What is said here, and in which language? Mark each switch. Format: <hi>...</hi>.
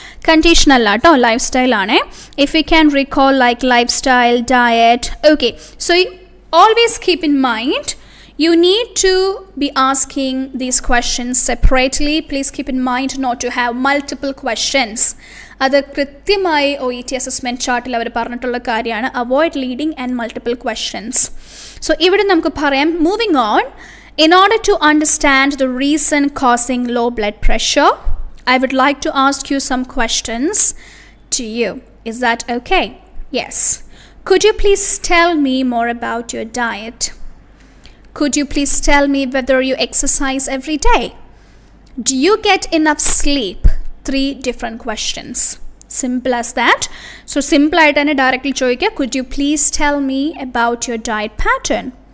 <ml>Condition allato lifestyle aane.</ml> <en>If you can recall, like lifestyle, diet. Okay, so always keep in mind, you need to be asking these questions separately. Please keep in mind not to have multiple questions.</en> <ml>അത് കൃത്യമായി OET assessment ചാർട്ടിൽ അവർ പറഞ്ഞിട്ടുള്ള കാര്യമാണ്.</ml> <en>Avoid leading and multiple questions. So</en> <ml>ഇവിടെ നമുക്ക് പറയാം,</ml> <en>Moving on, in order to understand the reason causing low blood pressure, I would like to ask you some questions to you. Is that okay? Yes. Could you please tell me more about your diet? Could you please tell me whether you exercise every day? Do you get enough sleep? 3 different questions. Simple as that. So simple</en> <ml>aitane directly choike,</ml> <en>could you please tell me about your diet pattern?</en>